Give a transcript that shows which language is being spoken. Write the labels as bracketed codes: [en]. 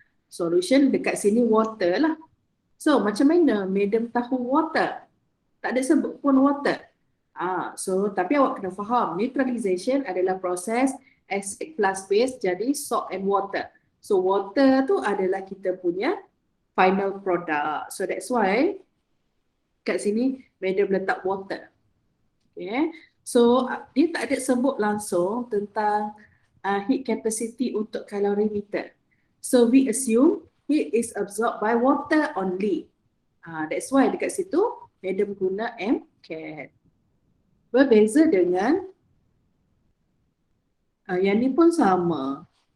[ms] Solution dekat sini water lah. So, macam mana madam tahu water? Tak ada sebut pun water. So, tapi awak kena faham, neutralization adalah proses acid plus base jadi salt and water. So, water tu adalah kita punya final product. [en] So, that's why [ms] kat sini madam letak water. Okay. So, dia tak ada sebut langsung tentang heat capacity untuk calorimeter. [en] So, we assume heat is absorbed by water only. That's why [ms] dekat situ madam guna MCAT. Berbeza dengan yang ni pun sama.